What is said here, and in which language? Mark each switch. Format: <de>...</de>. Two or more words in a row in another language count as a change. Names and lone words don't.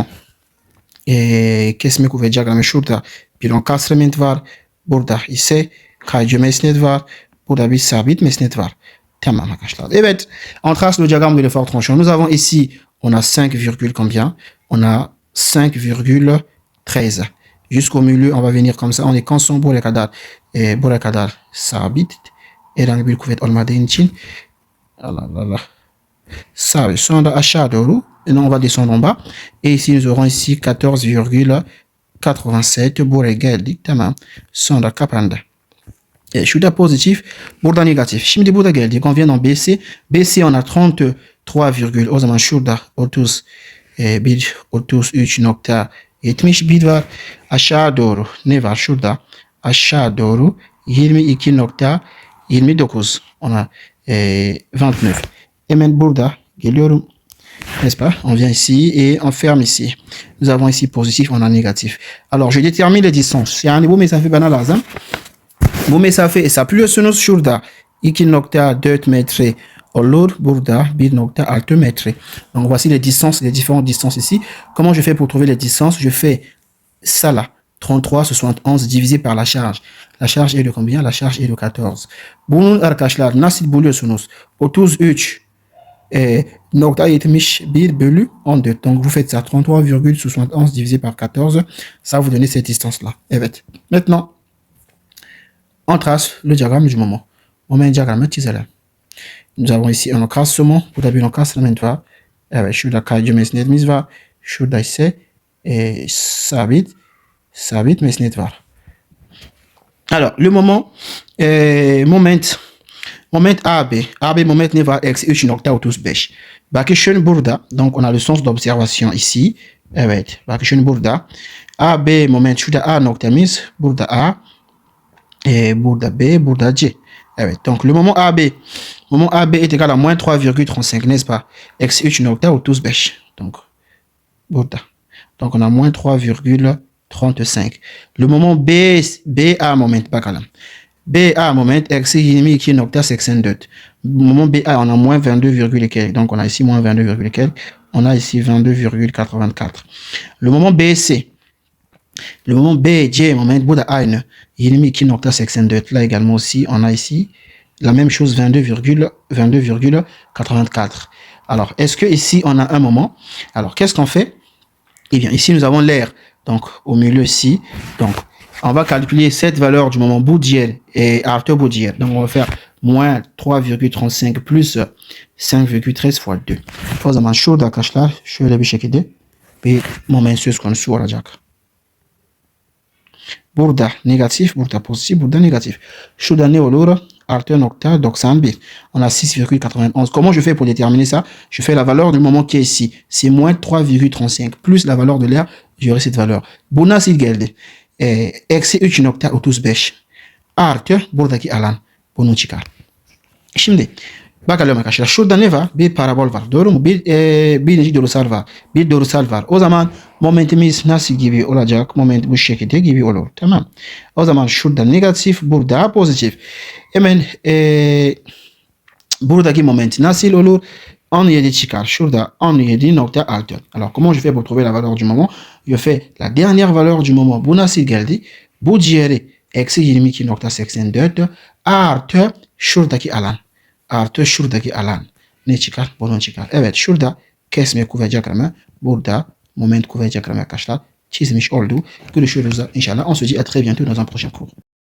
<tr>Kesme kuvvet diyagramı şurada bir encasement var. Burada ise kaycı mesnet var. Burada bir sabit mesnet var. Tamam arkadaşlar. Evet,</tr> <fr>on trace le diagramme de l'effort tranchant. Nous avons ici, on a 5, combien? On a 5,13. Jusqu'au milieu, on va venir comme ça. On est constant</fr> <tr>buraya kadar sabit. Herhangi bir kuvvet olmadığı için Allah. Sabit. Sonra aşağı doğru.</tr> <fr>Et on va descendre en bas. Et ici, nous aurons ici 14,87.</fr> <tr>Buraya geldik. Tamam. Sonra kapandı. Şurada pozitif, burada negatif. Şimdi burada geldik.</tr> <fr>On vient en BC. BC, on a 33,</fr> <tr>o zaman şurada 33.71 var. Aşağı doğru ne var şurada? Aşağı doğru 22.29.</tr> <fr>On a 29.</fr> <tr>Hemen burada geliyorum.</tr> <fr>N'est-ce pas? On vient ici et on ferme ici. Nous avons ici positif, on a négatif. Alors, je détermine les distances.</fr> <tr>Yani bu mesafe bana lazım. Bu mesafe hesaplıyorsunuz şurada 2.4 metre olur, burada 1.6 metre.</tr> <fr>Donc voici les distances, les différentes distances ici. Comment je fais pour trouver les distances? Je fais ça là, 33,71 divisé par la charge. La charge est de combien? La charge est de 14.</fr> <tr>Bunun arkadaşlar nasıl buluyorsunuz? 33.71 bölü 14.</tr> <fr>Donc vous faites ça, 33,71 divisé par 14. Ça vous donne cette distance-là.</fr> <tr>Evet.</tr> <fr>Maintenant, on trace le diagramme du moment.</fr> <tr>Moment diagramme çizelim.</tr> <fr>Nous avons ici un encasement.</fr> <tr>Burada bir encasement var. Evet, şurada kaycı mesnetimiz var. Şurada ise sabit mesnet var.</tr> <fr>Alors, le moment AB.</fr> <tr>AB moment ne var? Eksi 3.35. Bakın burada.</tr> <fr>Donc, on a le sens d'observation ici.</fr> <tr>Evet, bakın burada. AB moment şurada A noktamız. Burada A. Burada B, burada C. Evet,</tr> <fr>donc le moment AB est égal à moins 3,35, n'est-ce pas?</fr> <tr>Eksi 3.35. Donc, burada.</tr> <fr>Donc, on a moins 3,35. Le moment BA moment,</fr> <tr>bakalım. BA moment, eksi 22.84.</tr> <fr>Le moment BA, on a moins 22, donc on a ici moins 22, on a ici 22,84. Le moment BC, le moment BJ, moment</fr> <tr>burada aynı</tr> <fr>22.84. Là également aussi, on a ici la même chose, 22,84. Alors, est-ce que ici, on a un moment? Alors, qu'est-ce qu'on fait? Eh bien, ici, nous avons l'air. Donc, au milieu ici. Donc, on va calculer cette valeur du moment Boudiel et after Boudiel. Donc, on va faire moins 3,35 plus 5,13 fois 2.</fr> <tr>O zaman şurada arkadaşlar şöyle bir şekilde bir moment söz konusu olacak. Burada negatif, burada positif, burada negatif. Şurada ne olur? Artı 91.</tr> <fr>On a 6,91. Comment je fais pour déterminer ça? Je fais la valeur du moment qui est ici. C'est moins 3,35 plus la valeur de l'air. J'aurai cette valeur.</fr> <tr>Bu nasıl geldi? Eksi 3.35 artı buradaki alan. Bunu çıkar. Şimdi Bakalım arkadaşlar. Şurada ne var? Bir parabol var. Doğru mu? Birinci doğrusal var. Bir doğrusal var. O zaman momentimiz nasıl gibi olacak? Moment bu şekilde gibi olur. Tamam. O zaman şurada negatif, burada pozitif. Hemen buradaki moment nasıl olur? 17 çıkar. Şurada 17.6.</tr> <fr>Alors comment je fais pour trouver la valeur du moment? Je fais la dernière valeur du moment.</fr> <tr>Bu nasıl geldi? Bu diğeri eksi 22.84 artı şuradaki alan. Artı şuradaki alan. Ne çıkar? Bunun çıkar. Evet, şurada kesme kuvvet diyagramı. Burada moment kuvvet diyagramı arkadaşlar çizmiş oldu. Görüşürüz inşallah.</tr> <fr>On se dit à très bientôt dans un prochain cours.</fr>